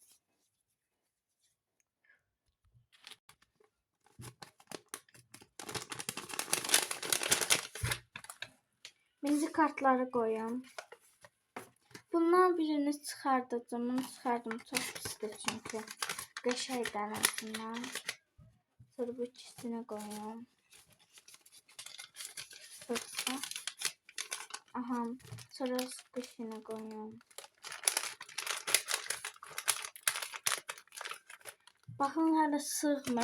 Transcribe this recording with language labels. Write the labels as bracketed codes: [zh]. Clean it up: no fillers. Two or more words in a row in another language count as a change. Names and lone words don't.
[tr] Birinci kartları koyuyorum. [az] Bundan birini çıxardacağım. Bunu çıxardım. Çox pisdir çünki. Qəşəngdən aslında. [tr] Sonra bu ikisini koyuyorum. Fırça. Aha. Sonra squishy'ni koyuyorum. Bakın hala sığmır.